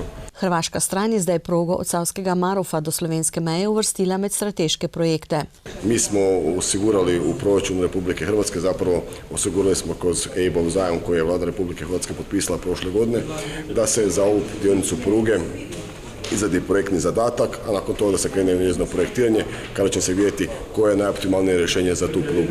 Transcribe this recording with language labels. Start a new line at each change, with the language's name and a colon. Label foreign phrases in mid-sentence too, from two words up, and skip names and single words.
Slovenian: Hrvaška stran je zdaj progo od Savskega Marofa do slovenske meje uvrstila med strateške projekte.
Croatian: Mi smo osigurali u proračunu Republike Hrvatske, zapravo osigurali smo kroz EIB-ov zajam koji je Vlada Republike Hrvatske potpisala prošle godine, da se za ovu dionicu pruge izradi projektni zadatak, a nakon toga da se krene u njezino projektiranje, kada će se vidjeti koje je najoptimalnije rješenje za tu prugu.